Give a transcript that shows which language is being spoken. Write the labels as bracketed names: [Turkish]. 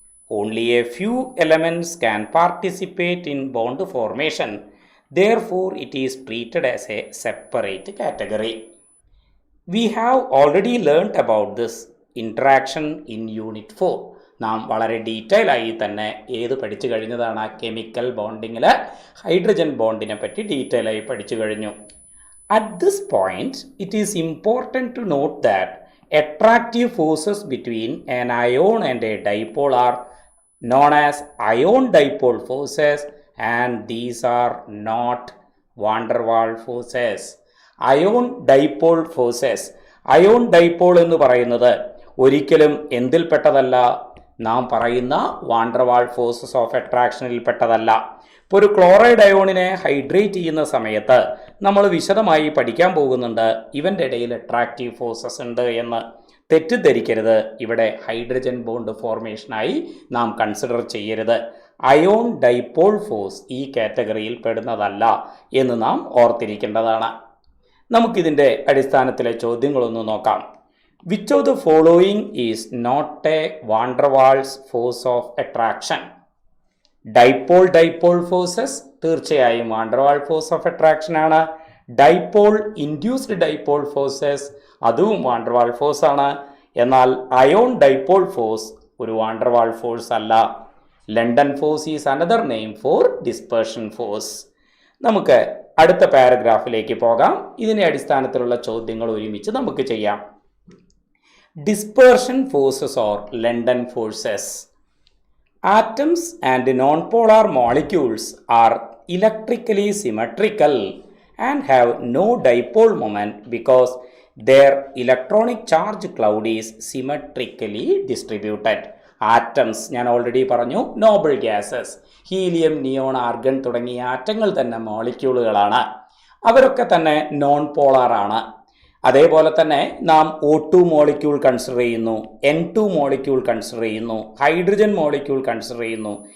[English] Only a few elements can participate in bond formation. Therefore, it is treated as a separate category. We have already learnt about this interaction in Unit 4. [Malayalam] നാം വളരെ detail ആയി തന്നെ പഠിച്ചു കഴിഞ്ഞതാണ്. Chemical ബോണ്ടിങ്ങിൽ hydrogen ബോണ്ടിനെ പറ്റി detail ആയി പഠിച്ചു കഴിഞ്ഞു. [English] At this point, it is important to note that attractive forces between an ion and a dipole are known as ion-dipole forces, and these are not van der Waals forces. Ion-dipole forces. [Malayalam] Ion-dipole എന്ന് പറയുന്നത് ഒരിക്കലും എന്തിൽപ്പെട്ടതല്ല? നാം പറയുന്ന van der wall forces of അട്രാക്ഷനിൽ പെട്ടതല്ല. ഇപ്പോൾ ഒരു chloride അയോണിനെ hydrate ചെയ്യുന്ന സമയത്ത് നമ്മൾ വിശദമായി പഠിക്കാൻ പോകുന്നുണ്ട് ഇവൻ്റെ ഇടയിൽ അട്രാക്റ്റീവ് ഫോഴ്സസ് ഉണ്ട് എന്ന്. തെറ്റിദ്ധരിക്കരുത്, ഇവിടെ ഹൈഡ്രജൻ ബോണ്ട് ഫോർമേഷനായി നാം കൺസിഡർ ചെയ്യരുത്. അയോൺ ഡൈപോൾ ഫോഴ്സ് ഈ കാറ്റഗറിയിൽ പെടുന്നതല്ല എന്ന് നാം ഓർത്തിരിക്കേണ്ടതാണ്. നമുക്കിതിൻ്റെ അടിസ്ഥാനത്തിലെ ചോദ്യങ്ങളൊന്ന് നോക്കാം. [English] Which of the following is not a van der Waals force of attraction? [Malayalam] Dipole forces തീർച്ചയായും van der wall force of attraction ആണ്. ഡൈപോൾ ഇൻഡ്യൂസ്ഡ് ഡൈപോൾ ഫോഴ്സസ് അതും വാൻ ഡെർ വാൾ ഫോഴ്സ് ആണ്. എന്നാൽ അയോൺ ഡൈപോൾ ഫോഴ്സ് ഒരു van der വാൾ force അല്ല. [English] London force is another name for dispersion force. [Malayalam] നമുക്ക് അടുത്ത പാരഗ്രാഫിലേക്ക് പോകാം. ഇതിനെ അടിസ്ഥാനത്തിലുള്ള ചോദ്യങ്ങൾ ഒരുമിച്ച് നമുക്ക് ചെയ്യാം. [English] Dispersion forces or London forces. Atoms and non-polar molecules are electrically symmetrical and have no dipole moment because their electronic charge cloud is symmetrically distributed. [Malayalam] Atoms ഞാൻ ഓൾറെഡി പറഞ്ഞു, Noble gases, helium, neon, argon തുടങ്ങിയ ആറ്റങ്ങൾ തന്നെ മോളിക്യൂളുകളാണ്. അവരൊക്കെ തന്നെ non polar ആണ്. അതേപോലെ തന്നെ നാം O2 മോളിക്യൂൾ കൺസിഡർ ചെയ്യുന്നു, N2 മോളിക്യൂൾ കൺസിഡർ ചെയ്യുന്നു, ഹൈഡ്രജൻ മോളിക്യൂൾ കൺസിഡർ ചെയ്യുന്നു.